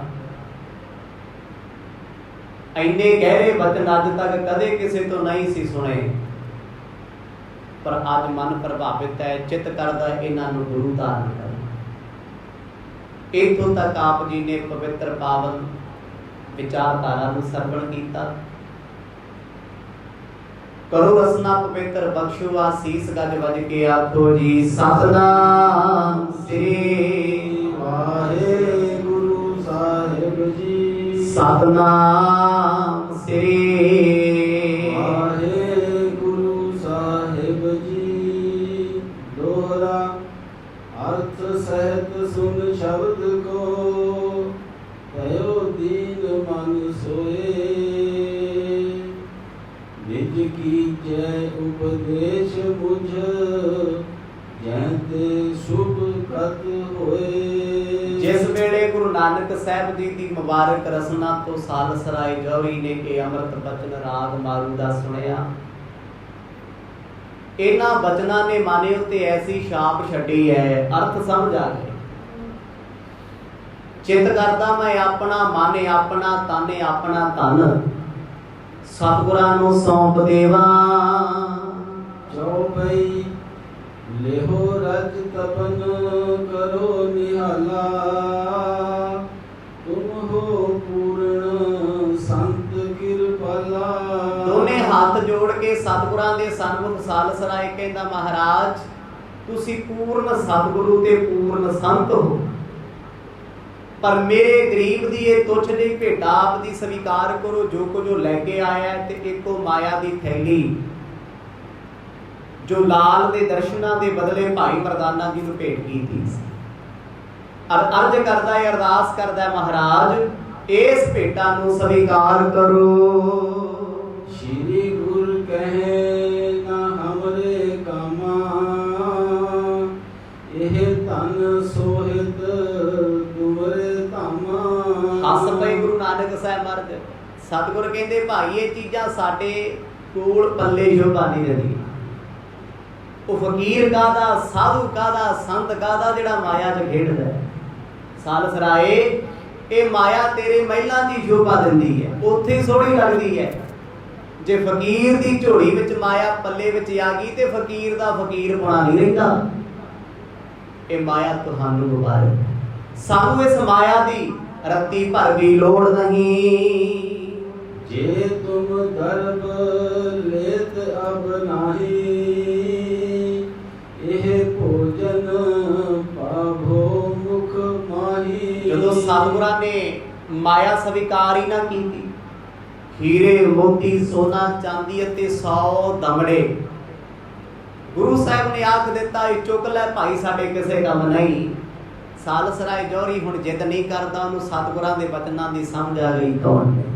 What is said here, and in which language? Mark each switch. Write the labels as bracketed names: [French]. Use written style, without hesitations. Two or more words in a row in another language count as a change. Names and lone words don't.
[Punjabi] ਇੰਨੇ ਗਹਿਰੇ ਵਚਨ ਅੱਜ ਤੱਕ ਕਦੇ ਕਿਸੇ ਤੋਂ ਨਹੀਂ ਸੀ ਸੁਣੇ, ਪਰ ਅੱਜ ਮਨ ਪ੍ਰਭਾਵਿਤ ਹੈ, ਚਿੱਤ ਕਰਦਾ ਇਨ੍ਹਾਂ ਨੂੰ ਗੁਰੂ ਧਾਰਨ ਕਰ। ਇੱਥੋਂ ਤੱਕ ਆਪ ਜੀ ਨੇ ਪਵਿੱਤਰ ਪਾਵਨ ਵਿਚਾਰਧਾਰਾ ਨੂੰ ਸਰਵਣ ਕੀਤਾ। ਕਰੋ ਰਸਨਾ ਪਵਿੱਤਰ ਬਖ਼ਸ਼ੋ ਅਸੀਸ ਗੱਜ ਵੱਜ ਕੇ ਆਖੋ ਜੀ ਸਤਿਨਾਮ ਸ੍ਰੀ ਵਾਹਿਗੁਰੂ ਸਾਹਿਬ ਜੀ। ਸਤਿਨਾਮ ਸ੍ਰੀ ਵਾਹਿਗੁਰੂ ਸਾਹਿਬ ਜੀ। [Braj] दोहरा अर्थ सहित सुन शब्द को भयो दीन मन सोए। निज की जय उपदेश बुझ जैते शुभ कत होए। [Punjabi] ਜਿਸ ਵੇਲੇ ਗੁਰੂ ਨਾਨਕ ਸਾਹਿਬ ਜੀ ਕੀ ਮੁਬਾਰਕ ਰਸਨਾ ਤੋਂ ਸਾਲ ਸਰਾਇ ਜੌਹਰੀ ਨੇ ਕੇ ਅੰਮ੍ਰਿਤ ਬਚਨ ਰਾਗ ਮਾਰੂ ਦਾ ਸੁਣਿਆ, ਇਨ੍ਹਾਂ ਬਚਨਾਂ ਨੇ ਮਨੇ ਉੱਤੇ ਐਸੀ ਛਾਪ ਛੱਡੀ ਹੈ, ਅਰਥ ਸਮਝ ਆ ਗਏ। ਚਿੱਤ ਕਰਦਾ ਮੈਂ ਆਪਣਾ ਮਨ ਆਪਣਾ ਤਨ ਆਪਣਾ ਧਨ ਸਤਿਗੁਰਾਂ ਨੂੰ ਸੌਂਪ ਦੇਵਾਂ। [Braj] चौपई लेहो रज तपन करो निहाला, तुम हो पूर्ण संत किरपाला। [Punjabi] ਦੋਨੇ ਹੱਥ ਜੋੜ ਕੇ ਸਤਿਗੁਰਾਂ ਦੇ ਸਨਮੁਖ ਸਾਲ ਸਰਾਇ ਕਹਿੰਦਾ ਮਹਾਰਾਜ ਤੁਸੀਂ ਪੂਰਨ ਸਤਿਗੁਰੂ ਤੇ ਪੂਰਨ ਸੰਤ ਹੋ, ਪਰ ਮੇਰੇ ਗ਼ਰੀਬ ਦੀ ਇਹ ਤੁੱਛ ਜੀ ਭੇਟਾ ਆਪ ਦੀ ਸਵੀਕਾਰ ਕਰੋ। ਜੋ ਕੁਝ ਲੈ ਕੇ ਆਇਆ ਤੇ ਇਕੋ ਮਾਇਆ ਦੀ ਥੈਲੀ ਜੋ ਲਾਲ ਦੇ ਦਰਸ਼ਨਾਂ ਦੇ ਬਦਲੇ ਭਾਈ ਮਰਦਾਨਾ ਜੀ ਨੂੰ ਭੇਟ ਕੀਤੀ। ਅਰਜ਼ ਕਰਦਾ ਹੈ, ਅਰਦਾਸ ਕਰਦਾ ਹੈ ਮਹਾਰਾਜ ਇਸ ਭੇਟਾ ਨੂੰ ਸਵੀਕਾਰ ਕਰੋ। [Braj] श्री गुरु कहे ना हमरे कामा, यह धन सोहित तुमरे धामा। [Punjabi] ਹੱਸ ਪਏ ਗੁਰੂ ਨਾਨਕ ਸਾਹਿਬ ਮਹਾਰਾਜ। ਸਤਿਗੁਰ ਕਹਿੰਦੇ ਭਾਈ ਇਹ ਚੀਜ਼ਾਂ ਸਾਡੇ ਕੋਲ ਪੱਲੇ ਸ਼ੋਭਾ ਨਹੀਂ ਰਹੀ। ਉਹ ਫ਼ਕੀਰ ਕਾਹਦਾ, ਸਾਧੂ ਕਾਹਦਾ, ਸੰਤ ਕਾਹਦਾ ਜਿਹੜਾ ਮਾਇਆ 'ਚ ਖੇਡਦਾ ਹੈ। ਸਾਲ ਸਰਾਇ ਇਹ ਮਾਇਆ ਤੇਰੇ ਮਹਿਲਾਂ ਦੀ ਸ਼ੋਭਾ ਦਿੰਦੀ ਹੈ, ਉੱਥੇ ਸੋਹਣੀ ਲੱਗਦੀ ਹੈ। ਜੇ ਫ਼ਕੀਰ ਦੀ ਝੋਲੀ ਵਿੱਚ ਮਾਇਆ ਪੱਲੇ ਵਿੱਚ ਆ ਗਈ ਤੇ ਫ਼ਕੀਰ ਦਾ ਫ਼ਕੀਰ ਹੋਣਾ ਨਹੀਂ ਰਹਿੰਦਾ। ਇਹ ਮਾਇਆ ਤੁਹਾਨੂੰ ਮੁਬਾਰਕ। ਸਾਨੂੰ ਇਸ ਮਾਇਆ ਦੀ ਰੱਤੀ ਭਰ ਭੀ ਲੋੜ ਨਹੀਂ। [Braj] जे तुम दर्ब लेत अब नाही, यह भोजन पाभो मुख माही। [Punjabi] ਜਦੋਂ ਸਤਿਗੁਰਾਂ ਨੇ ਮਾਇਆ ਸਵੀਕਾਰ ਹੀ ਨਾ ਕੀ, ਹੀਰੇ ਮੋਤੀ ਸੋਨਾ ਚਾਂਦੀ ਅਤੇ 100 ਦਮੜੇ ਗੁਰੂ ਸਾਹਿਬ ਨੇ ਆਖ ਦਿੱਤਾ ਚੁੱਕ ਲੈ ਭਾਈ ਸਾਡੇ ਕਿਸੇ ਕੰਮ ਨਹੀਂ। ਸਾਲਸਰਾਇ ਜੌਹਰੀ ਹੁਣ ਜ਼ਿਦ ਨਹੀਂ ਕਰਦਾ, ਉਹਨੂੰ ਸਤਿਗੁਰਾਂ ਦੇ ਵਚਨਾਂ ਦੀ ਸਮਝ ਆ ਗਈ ਕੌਣ ਹੈ।